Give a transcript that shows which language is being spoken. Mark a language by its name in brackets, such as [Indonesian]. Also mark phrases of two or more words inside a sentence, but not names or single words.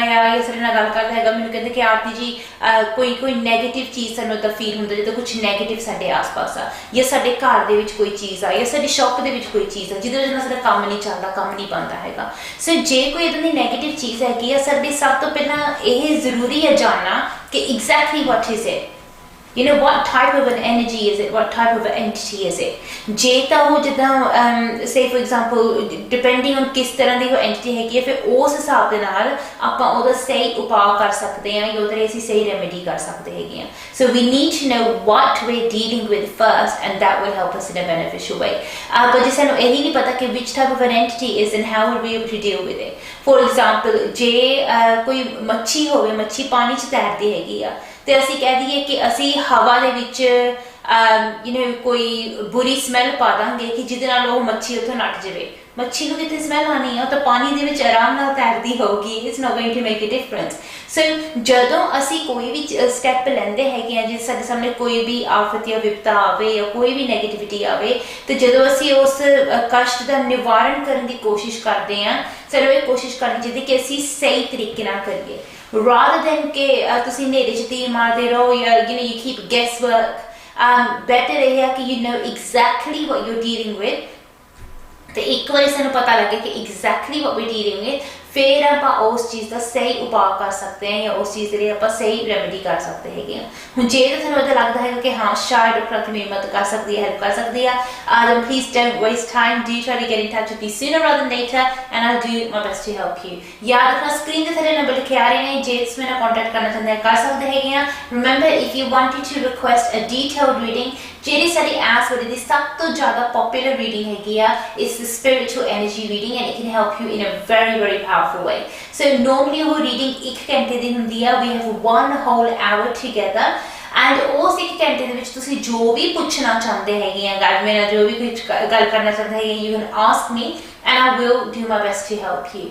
[Punjabi] ਜਾਂ ਸਾਡੇ ਨਾਲ ਗੱਲ ਕਰਦਾ ਹੈਗਾ ਮੈਨੂੰ ਕਹਿੰਦੇ ਕਿ ਆਰਤੀ ਜੀ ਕੋਈ ਨੈਗੇਟਿਵ ਚੀਜ਼ ਸਾਨੂੰ ਤਾਂ ਫੀਲ ਹੁੰਦਾ ਜਦੋਂ ਕੁਝ ਨੈਗੇਟਿਵ ਸਾਡੇ ਆਸ-ਪਾਸ ਆ ਜਾਂ ਸਾਡੇ ਘਰ ਦੇ ਵਿੱਚ ਕੋਈ ਚੀਜ਼ ਆ ਜਾਂ ਸਾਡੀ ਸ਼ੌਪ ਦੇ ਵਿੱਚ ਕੋਈ ਚੀਜ਼ ਆ ਜਿਹਦੇ ਨਾਲ ਸਾਡਾ ਕੰਮ ਨਹੀਂ ਚੱਲਦਾ ਕੰਮ ਨਹੀਂ ਬਣਦਾ ਹੈਗਾ ਸੋ ਜੇ ਕੋਈ ਇੱਦਾਂ ਦੀ ਨੈਗੇਟਿਵ ਚੀਜ਼ ਹੈਗੀ ਆ ਸਾਡੇ ਸਭ ਤੋਂ ਪਹਿਲਾਂ ਇਹ ਜ਼ਰੂਰੀ ਹੈ ਜਾਣਨਾ ਕਿ [English] exactly what is it you know what type of an energy is it what type of an entity is it [Punjabi] ਜੇ ਤਾਂ ਉਹ ਜਿੱਦਾਂ [English] say for example depending on [Punjabi] ਕਿਸ ਤਰ੍ਹਾਂ ਦੀ ਉਹ entity ਹੈਗੀ ਹੈ ਫਿਰ ਉਸ ਹਿਸਾਬ ਦੇ ਨਾਲ ਆਪਾਂ ਉਹਦਾ ਸਹੀ ਉਪਾਅ ਕਰ ਸਕਦੇ ਹਾਂ ਜਾਂ ਉਹਦੇ ਅਸੀਂ ਸਹੀ ਰੈਮੇਡੀ ਕਰ ਸਕਦੇ ਹੈਗੇ ਹਾਂ [English] so we need to know what we're dealing with first and that will help us in a beneficial way but [Punjabi] ਜੇ ਸਾਨੂੰ ਇਹ ਨਹੀਂ ਪਤਾ ਕਿ [English] which type of an entity is and how we'll be able to deal with it for example [Punjabi] ਜੇ ਕੋਈ ਮੱਛੀ ਹੋਵੇ ਮੱਛੀ ਪਾਣੀ 'ਚ ਤੈਰਦੀ ਹੈਗੀ ਆ ਤੇ ਅਸੀਂ ਕਹਿ ਦਈਏ ਕਿ ਅਸੀਂ ਹਵਾ ਦੇ ਵਿੱਚ ਕੋਈ ਬੁਰੀ ਸਮੈਲ ਪਾ ਦਾਂਗੇ ਕਿ ਜਿਹਦੇ ਨਾਲ ਉਹ ਮੱਛੀ ਉੱਥੋਂ ਨੱਠ ਜਾਵੇ ਮੱਛੀ ਨੂੰ ਕਿਤੇ ਸਮੈਲ ਆਉਣੀ ਆ ਤਾਂ ਪਾਣੀ ਦੇ ਵਿੱਚ ਆਰਾਮ ਨਾਲ ਤੈਰਦੀ ਹੋਊਗੀ [English] It's not going to make a difference [Punjabi] ਸੋ ਜਦੋਂ ਅਸੀਂ ਕੋਈ ਵੀ ਸਟੈਪ ਲੈਂਦੇ ਹੈਗੇ ਆ ਜੇ ਸਾਡੇ ਸਾਹਮਣੇ ਕੋਈ ਵੀ ਆਫਤ ਜਾਂ ਵਿਪਤਾ ਆਵੇ ਜਾਂ ਕੋਈ ਵੀ ਨੈਗੇਟਿਵਿਟੀ ਆਵੇ ਤੇ ਜਦੋਂ ਅਸੀਂ ਉਸ ਕਸ਼ਟ ਦਾ ਨਿਵਾਰਨ ਕਰਨ ਦੀ ਕੋਸ਼ਿਸ਼ ਕਰਦੇ ਆ ਸਾਨੂੰ ਇਹ ਕੋਸ਼ਿਸ਼ ਕਰਨੀ ਚਾਹੀਦੀ ਕਿ ਅਸੀਂ ਸਹੀ ਤਰੀਕੇ ਨਾਲ ਕਰੀਏ [English] rather than [Punjabi] ਕਿ ਤੁਸੀਂ ਨੇੜੇ 'ਚ ਤੀਰ ਮਾਰਦੇ ਰਹੋ ਜਾਂ [English] you keep guesswork better [Punjabi] ਇਹ ਹੈ ਕਿ [English] you know exactly what you're dealing with [Punjabi] ਤੇ ਇੱਕ ਵਾਰੀ ਸਾਨੂੰ ਪਤਾ ਲੱਗੇ ਕਿ [English] exactly what we're dealing with [Punjabi] ਫਿਰ ਆਪਾਂ ਉਸ ਚੀਜ਼ ਦਾ ਸਹੀ ਉਪਾਅ ਕਰ ਸਕਦੇ ਹਾਂ ਜਾਂ ਉਸ ਚੀਜ਼ ਦੇ ਲਈ ਆਪਾਂ ਸਹੀ ਰੈਮੇਡੀ ਕਰ ਸਕਦੇ ਹੈਗੇ ਹਾਂ ਹੁਣ ਜੇ ਤਾਂ ਤੁਹਾਨੂੰ ਇੱਦਾਂ ਲੱਗਦਾ ਹੈਗਾ ਕਿ ਹਾਂ ਸ਼ਾਇਦ ਡਾਕਟਰ ਮੇਰੀ ਮਦਦ ਕਰ ਸਕਦੀ ਹੈ ਹੈਲਪ ਕਰ ਸਕਦੀ ਆ [English] then please don't waste time do try to get in touch with me sooner rather than later and I'll do my best to help you [Punjabi] ਯਾਦ ਰੱਖਣਾ ਸਕਰੀਨ ਦੇ ਥੱਲੇ ਨੰਬਰ ਲਿਖੇ ਆ ਰਹੇ ਨੇ ਜੇ ਤੁਸੀਂ ਮੇਰੇ ਨਾਲ ਕੰਟੈਕਟ ਕਰਨਾ ਚਾਹੁੰਦੇ ਕਰ ਸਕਦੇ ਹੈਗੇ ਆ [English] remember if you wanted to request a detailed reading [Punjabi] ਜਿਹੜੀ ਸਾਡੀ ਐਸ ਵਾਲੀ ਦੀ ਸਭ ਤੋਂ ਜ਼ਿਆਦਾ ਪਪੂਲਰ ਰੀਡਿੰਗ ਹੈਗੀ ਆ [English] ਇਸ spiritual energy reading and it can help you in a very very powerful way so normally [Punjabi] ਉਹ ਰੀਡਿੰਗ 1 ਘੰਟੇ ਦੀ ਹੁੰਦੀ ਆ [English] we have one whole hour together [Punjabi] ਐਂਡ ਉਸ 1 ਘੰਟੇ ਦੇ ਵਿੱਚ ਤੁਸੀਂ ਜੋ ਵੀ ਪੁੱਛਣਾ ਚਾਹੁੰਦੇ ਹੈਗੇ ਆ, ਗੱਲ ਮੇਰੇ ਨਾਲ ਜੋ ਵੀ ਕੁਝ ਗੱਲ ਕਰਨਾ ਚਾਹੁੰਦੇ ਹੈਗੇ, [English] You can ask me and I will do my best to help you.